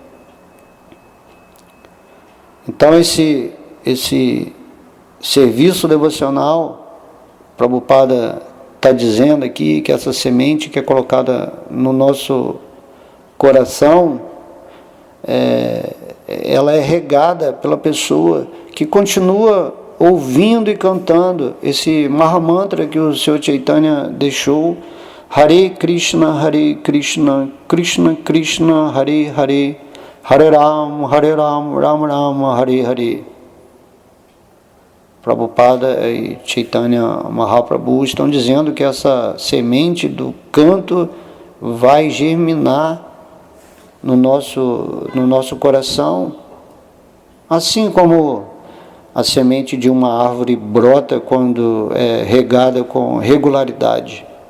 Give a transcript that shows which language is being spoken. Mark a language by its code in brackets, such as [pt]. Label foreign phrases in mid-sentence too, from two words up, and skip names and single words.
[pt] Então esse serviço devocional, Prabhupada está dizendo aqui que essa semente que é colocada no nosso coração, ela é regada pela pessoa que continua ouvindo e cantando esse Mahamantra que o Sr. Chaitanya deixou, [sa] Hare Krishna, Krishna Krishna, Hare Hare, Hare Ram, Ram Ram, Hare Hare. [pt] Prabhupada e Chaitanya Mahaprabhu estão dizendo que essa semente do canto vai germinar no nosso coração, assim como a semente de uma árvore brota quando é regada com regularidade.